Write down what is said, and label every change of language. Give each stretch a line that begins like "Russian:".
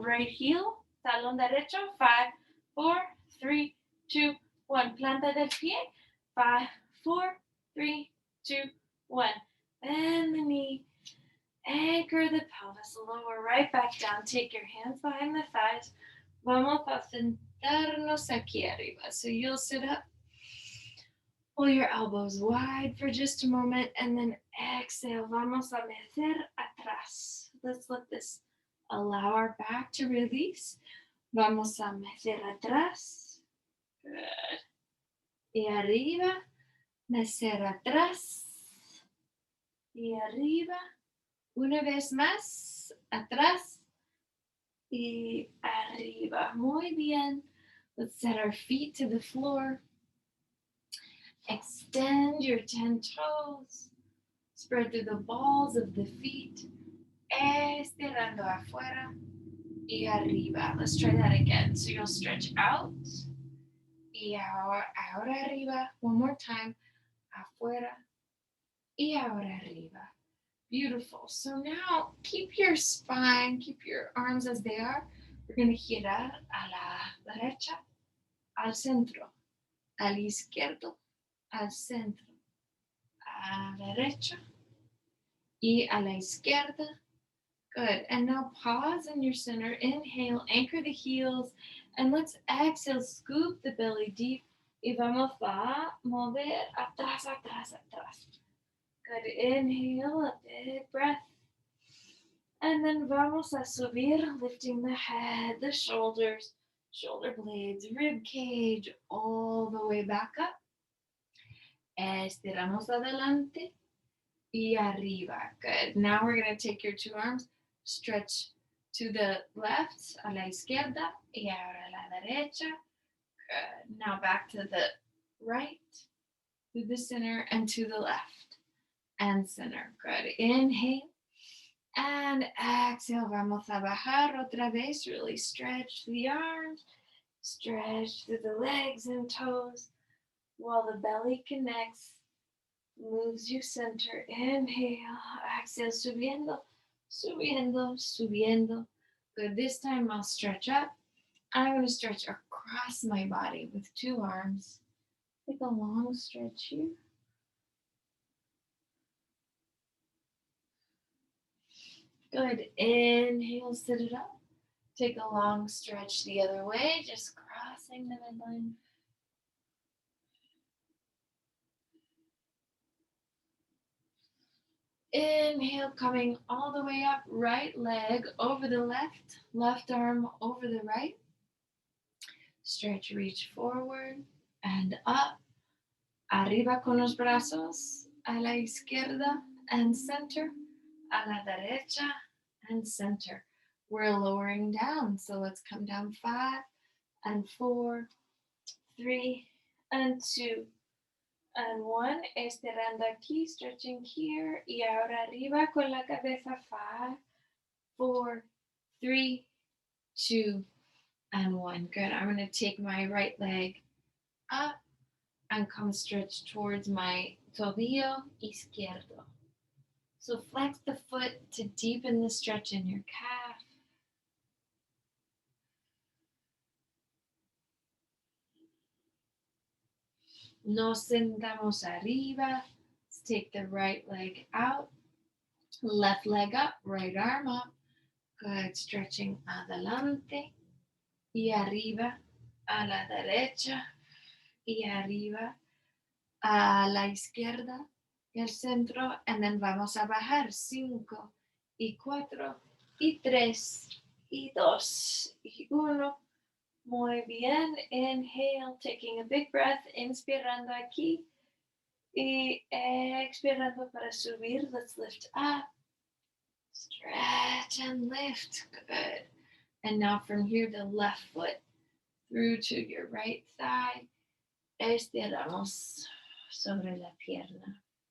English: Right heel,
Spanish: talón derecho. 5, 4, 3, 2, 1. Planta del pie.
English: 5, 4, 3, 2, 1. Bend the knee. Anchor the pelvis. Lower right back down. Take your hands behind the thighs.
Spanish: Vamos a sentarnos aquí arriba.
English: So you'll sit up. Pull your elbows wide for just a moment, and then exhale.
Spanish: Vamos a meter atrás.
English: Let's let this allow our back to release.
Spanish: Vamos a meter atrás.
English: Good.
Spanish: Y arriba. Meter atrás. Y arriba. Una vez más. Atrás. Y arriba. Muy bien.
English: Let's set our feet to the floor. Extend your 10 toes. Spread through the balls of the feet.
Spanish: Estirando afuera. y arriba.
English: Let's try that again. So you'll stretch out
Spanish: y ahora arriba.
English: One more time.
Spanish: Afuera y ahora arriba.
English: Beautiful. So now keep your spine, keep your arms as they are. We're going to
Spanish: girar a la derecha, al centro, al izquierdo, al centro, a la derecha y a la izquierda.
English: Good. And now pause in your center. Inhale, anchor the heels, and let's exhale, scoop the belly deep.
Spanish: Y vamos a mover atrás, atrás, atrás.
English: Good. Inhale, a big breath. And then
Spanish: vamos a subir,
English: lifting the head, the shoulders, shoulder blades, rib cage, all the way back up.
Spanish: Estiramos adelante y arriba.
English: Good. Now we're going to take your two arms, stretch to the left,
Spanish: a la izquierda, y ahora a la derecha.
English: Good. Now back to the right, to the center, and to the left, and center. Good. Inhale. And exhale,
Spanish: vamos a bajar otra vez.
English: Really stretch the arms, stretch through the legs and toes while the belly connects, moves you center. Inhale, exhale,
Spanish: subiendo, subiendo, subiendo. Good.
English: This time I'll stretch up. I'm going to stretch across my body with two arms. Take a long stretch here. Good. Inhale, sit it up. Take a long stretch the other way, just crossing the midline. Inhale, coming all the way up, right leg over the left, left arm over the right. Stretch, reach forward and up.
Spanish: Arriba con los brazos, a la izquierda
English: and center,
Spanish: a la derecha and center.
English: We're lowering down, so let's come down 5 and 4, 3 and 2 and 1.
Spanish: Estirando aquí,
English: stretching here,
Spanish: y ahora arriba con la cabeza.
English: 5, 4, 3, 2 and 1. Good. I'm going to take my right leg up and come stretch towards my
Spanish: tobillo izquierdo.
English: So flex the foot to deepen the stretch in your calf.
Spanish: Nos sentamos arriba.
English: Let's take the right leg out. Left leg up, right arm up. Good.
Spanish: Stretching adelante y arriba, a la derecha y arriba, a la izquierda y al centro.
English: And then
Spanish: vamos a bajar. 5 y 4 y 3 y 2 y 1. Muy bien.
English: Inhale, taking a big breath,
Spanish: inspirando aquí y expirando para subir.
English: Let's lift up, stretch and lift. Good. And now from here, the left foot through to your right thigh.
Spanish: Estiramos sobre la pierna.